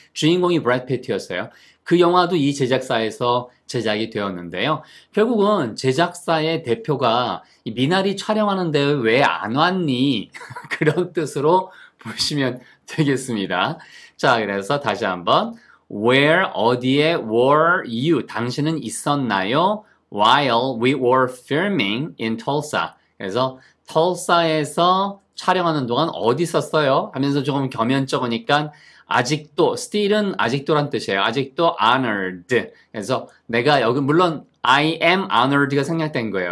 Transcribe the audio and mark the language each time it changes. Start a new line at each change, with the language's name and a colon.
Korean: 주인공이 브래드 피트였어요. 그 영화도 이 제작사에서 제작이 되었는데요. 결국은 제작사의 대표가 이 미나리 촬영하는데 왜 안 왔니? 그런 뜻으로 보시면 되겠습니다. 자, 그래서 다시 한번
English: Where,
Korean: 어디에
English: were you?
Korean: 당신은 있었나요?
English: While we were filming in Tulsa.
Korean: 그래서 털사에서 촬영하는 동안 어디 있었어요? 하면서 조금 겸연쩍으니까 아직도, still은 아직도란 뜻이에요. 아직도 honored. 그래서 내가 여기 물론
English: I am honored
Korean: 가 생략된 거예요.